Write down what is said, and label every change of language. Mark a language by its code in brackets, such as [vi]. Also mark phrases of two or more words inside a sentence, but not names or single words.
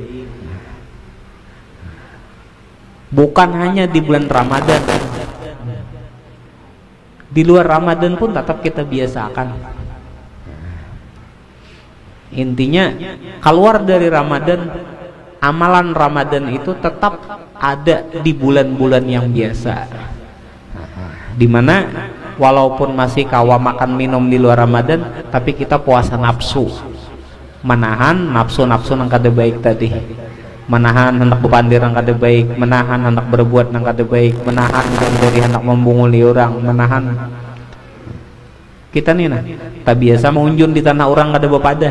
[bjn] Bukan hanya di bulan Ramadan, di luar Ramadan pun tetap kita biasakan. Intinya keluar dari Ramadan, amalan Ramadan itu tetap ada di bulan-bulan yang biasa, dimana walaupun masih kawa makan minum di luar Ramadan, tapi kita puasa nafsu, menahan nafsu-nafsu yang kada baik tadi. menahan hendak bepandir nang kada baik, menahan hendak berbuat nang kada baik, menahan dari hendak membunguli orang, menahan. Kita nih nah, tak biasa mengunjun di tanah orang kada bepadah.